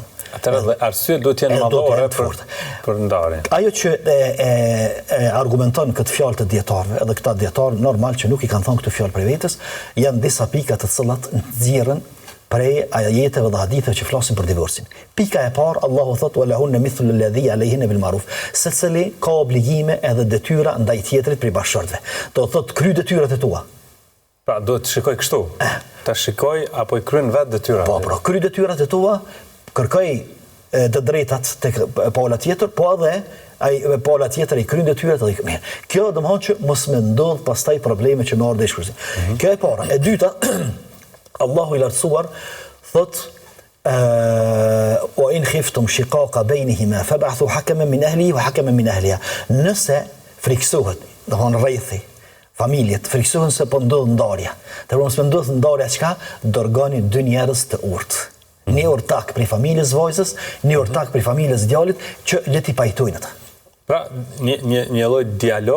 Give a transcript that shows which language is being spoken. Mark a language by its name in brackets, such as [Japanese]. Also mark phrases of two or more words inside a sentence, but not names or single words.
[Albanian] Atëherë dhe arsye duhet jenë madhore për ndarjen. Ajo që argumenton këtë fjalë të dietarëve, edhe këta dietarë normal që nuk i kanë thënë këtë fjalë për vetes, janë disa pika të cilat nxjerrin prej ajeteve dhe haditheve që flasin për divorcin. Pika e parë, Allahu thotë [Arabic] ولهن مثل الذي عليهن بالمعروف. [Albanian] Secili ka obligime edhe detyra ndaj tjetrit prej bashkëshortëve. Do thotë kry detyrat e tua. Pra duhet të shikoj kështu. Ta shikoj apo i kryen vetë detyrat. Po, kry detyrat e tua, kërkoj të drejtat tek pala tjetër, po edhe ai pala tjetër i kryen detyrat edhe mirë. Kjo domthonjë që mos më ndodh pastaj probleme që më ardhin shkurzim. Kjo e para. E dyta, Allahu i lartësuar thot [Arabic] وإن خفتم شقاق بينهما فابعثوا حكما من أهله وحكما من أهلها. [Albanian] Nëse friksohet, do të thonë rrethi, familjet friksohen se po ndodh ndarja. Të mos më ndodh ndarja çka, dërgoni dy njerëz të urtë. Një ortak për familjes vajzës, një ortak për familjes djalit që le t'i pajtojnë ata. Pra, një lloj dialog,